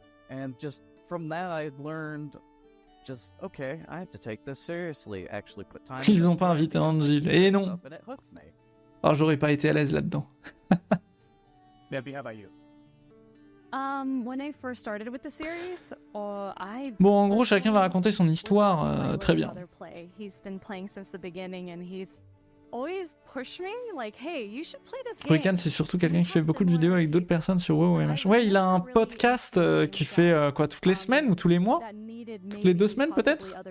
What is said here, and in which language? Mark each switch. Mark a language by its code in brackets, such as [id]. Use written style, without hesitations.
[en] And just from that, I learned, just okay, I have to take this seriously. Actually, put time. [fr] Ils ont pas invité Angel. Et non. [en] And it hooked me. [fr] Alors j'aurais pas été à l'aise là-dedans. [en] Debbie, how about you? When I first started with the series, [fr] Bon, en gros, chacun va raconter son histoire très bien. [en] He's been playing since the beginning, and he's always pushed me like, hey, you should play this game. [fr] Rurikan, c'est surtout quelqu'un qui fait beaucoup de vidéos avec d'autres personnes sur WoW et machin. Ouais, il a un podcast qui fait quoi, toutes les semaines ou tous les mois? Toutes les 2 semaines peut-être?